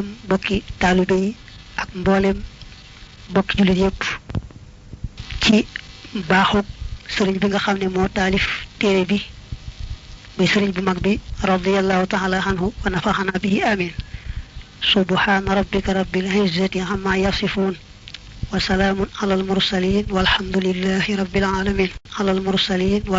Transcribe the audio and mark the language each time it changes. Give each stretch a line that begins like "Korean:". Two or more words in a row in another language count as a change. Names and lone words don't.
Wolof: bokki taalibe yi ak mboolem bokki jullit yépp ci baaxuk sëriñ bi nga xam ne moo taalif téere bi muy sëriñ bu mag bi
Arabic: رضي الله تعالى عنه ونفعنا به آمين سبحان ربك رب العزة عما يصفون وسلام على المرسلين والحمد لله رب العالمين على المرسلين